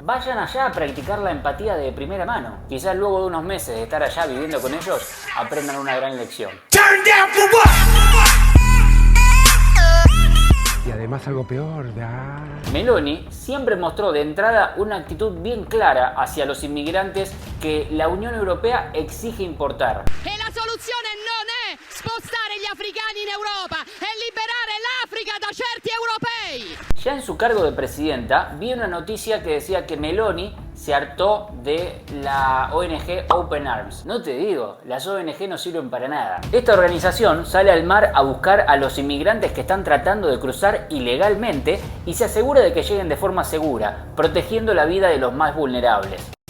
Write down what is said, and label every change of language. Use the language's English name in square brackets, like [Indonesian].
[Spanish] Vayan allá a practicar la empatía de primera mano. Quizás luego de unos meses de estar allá viviendo con ellos, aprendan una gran lección. Y además algo peor, Meloni siempre mostró de entrada una actitud bien clara hacia los inmigrantes que la Unión Europea exige importar. [Italian] E la soluzione non è spostare gli africani in Europa, è liberare l'Africa da certi europei. [Spanish] Ya en su cargo de presidenta, vi una noticia que decía que Meloni se hartó de la ONG Open Arms. No te digo, las ONG no sirven para nada. Esta organización sale al mar a buscar a los inmigrantes que están tratando de cruzar ilegalmente y se asegura de que lleguen de forma segura, protegiendo la vida de los más vulnerables.